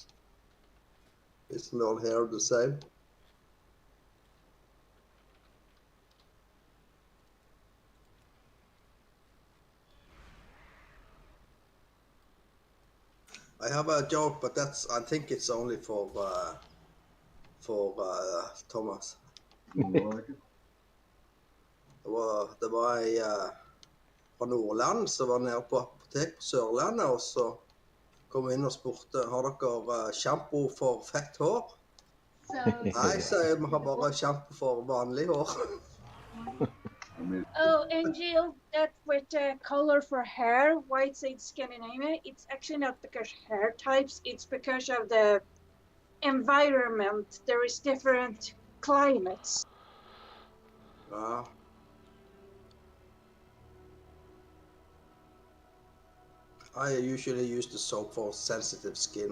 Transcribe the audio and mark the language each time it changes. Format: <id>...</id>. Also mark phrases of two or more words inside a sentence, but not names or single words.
<en>Isn't all hair the same? I have a joke, but I think it's only for Thomas.</en> <no>Det var ei fra Nordland som var nede på apotek på Sørlandet, og så kom inn og spurte har dere sjampo for fett hår. Nei, sa jeg, vi har bare sjampo for vanlig hår.</no> <en>Oh, and Jill, that with color for hair, why it's Scandinavia, it's actually not because hair types, it's because of the environment. There is different climates. I usually use the soap for sensitive skin.</en>